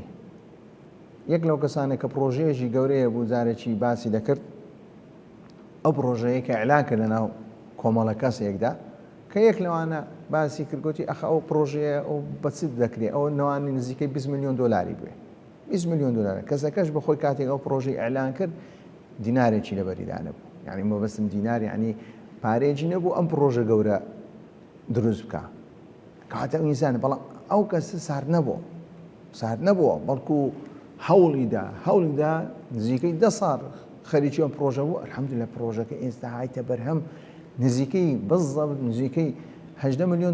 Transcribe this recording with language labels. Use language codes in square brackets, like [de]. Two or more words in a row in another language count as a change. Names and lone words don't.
[ckb] یەک لەو کەسانە کە پرۆژەیەکی گەورەیە بوو جارێکی باسی دەکرد، ئەو پرۆژەیە کە ئەعلان کرد لەناو کۆمەڵە کەسێکدا کە یەک لەوانە باسی کردگوتی ئەخ ئەو پرۆژەیە ئەو بەچیت دەکرێت، ئەو نەوانی نزیکەی 20 ملیۆن دۆلاری بوێ، 20 ملیۆن دلار. کەسەکەش بەخۆی کاتێک ئەو پرۆژەی ئەعلان کرد دینارێکی لەبەریدا نەبوو. [ar] يعني ما بس دينار يعني [ckb] پارێکی نەبوو ئەم پرۆژە گەورە دروست بکە کاتە ئینسان بەڵام ئەو کەسە سارد نەبووە بەڵکو هەوڵیدا نزیکەی 10 ساڵ خەریکی ئەم پرۆژە بوو ئەلحەمدولillah پرۆژەکە ئێستا هایتە بەرهەم نزیکەی بەزەبت نزیکەی 18 ملیۆن